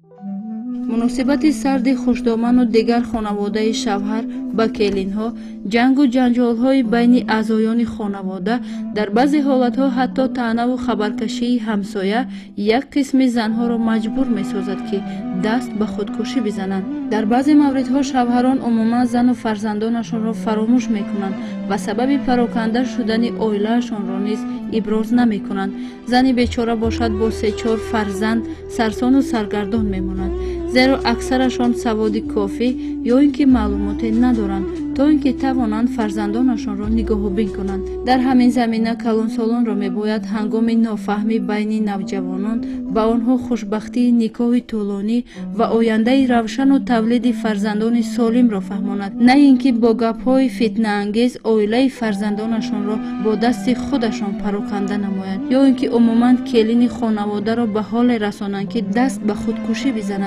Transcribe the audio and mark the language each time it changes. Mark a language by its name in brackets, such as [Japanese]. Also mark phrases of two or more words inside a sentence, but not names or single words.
[Persian] مناسبت سرد خوشدامن و دیگر خانواده شوهر با کلین‌ها، جنگ و جنجال‌های بین اعضایان خانواده، در بعضی حالت‌ها حتی طعنه و خبرکشی همسایه یک قسم زنها را مجبور می‌سازد که دست به خودکشی بزنند. در بعضی موردها شوهران عموما زن و فرزندانشان را فراموش می‌کنند و سبب پراکنده شدن اویله‌شان را نیز ابراز نمی‌کنند. زنی بیچاره باشد با 3-4 فرزند سرسان و سرگردان می‌ماند. [Tajik] зеро аксарашон саводи кофӣ ё ин ки маълумоте надоранд то ин ки тавонанд фарзандонашонро нигоҳубин конанд. дар ҳамин замина калонсолонро мебояд ҳангоми нофаҳмӣ байни навҷавонон ба онҳо хушбахтии никоҳи тӯлонӣ ва ояндаи равшану тавлиди фарзандони солимро фаҳмонад, на ин ки бо гапҳои фитнаангез оилаи фарзандонашонро бо дасти худашон пароканда намоянд ё ин ки умуман келини хонаводаро ба ҳоле расонанд ки даст ба худкушӣ бизанад.